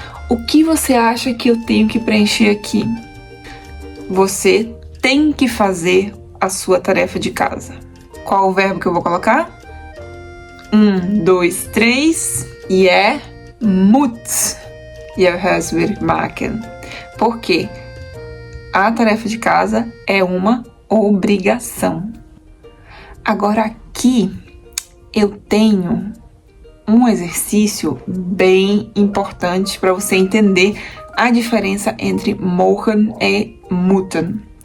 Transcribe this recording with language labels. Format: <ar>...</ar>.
<pt>O que você acha que eu tenho que preencher aqui? Você tem que fazer a sua tarefa de casa. Qual o verbo que eu vou colocar? 1, 2, 3.</pt> <nl>Je moet je huiswerk maken.</nl> <pt>Por quê? A tarefa de casa é uma obrigação. Agora aqui eu tenho um exercício bem importante para você entender a diferença entre mogen e moeten.</pt>